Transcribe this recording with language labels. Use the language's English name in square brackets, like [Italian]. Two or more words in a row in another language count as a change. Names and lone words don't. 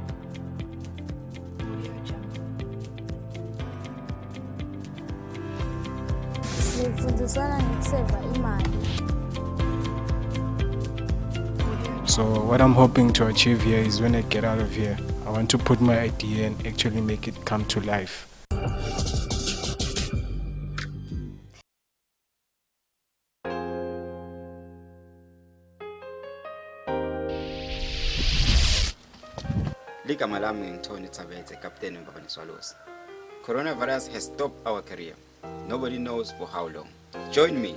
[English] So what I'm hoping to achieve here is when I get out of here, I want to put my idea and actually make it come to life. [Swati] Ligama lami ngithoni Thabethe, [English] captain of Government of Eswatini. Coronavirus has stopped our career. Nobody knows for how long. Join me.